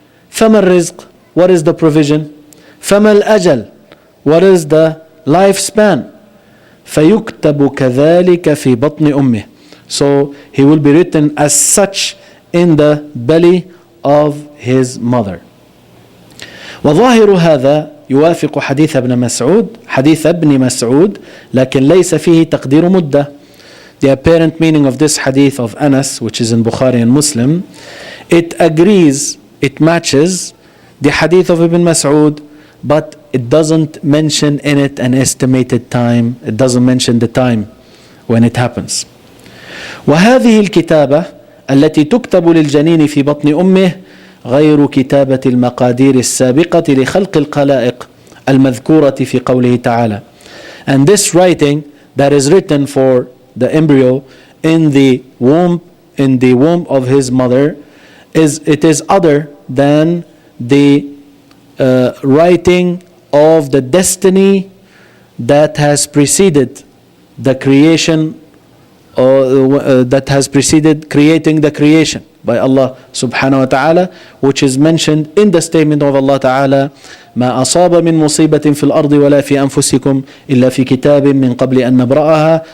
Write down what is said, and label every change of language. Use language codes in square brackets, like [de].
[ar] فما الرزق, [en] what is the provision? [ar] فما الأجل, [en] what is the lifespan? [ar] فيكتب كذلك في بطن أمه, [en] so he will be written as such in the belly of his mother. [ar] وظاهر هذا يوافق حديث ابن مسعود لكن ليس فيه تقدير مدة. [en] The apparent meaning of this hadith of Anas, which is in Bukhari and Muslim, it agrees, it matches the hadith of Ibn Mas'ud, but it doesn't mention in it an estimated time. It doesn't mention the time when it happens. [ar] وهذه الكتابة التي تكتب للجنين في بطن أمه غير كتابة المقادير السابقة لخلق الخلائق المذكورة في قوله تعالى. [en] And this writing that is written for the embryo in the womb of his mother is other than the writing of the destiny that has preceded the creation, or that has preceded creating the creation by Allah subhanahu wa ta'ala, which is mentioned in the statement of Allah ta'ala: [ar] ما أصاب من مصيبة في الأرض ولا في أنفسكم إلا في كتاب من قبل أن نبرأها.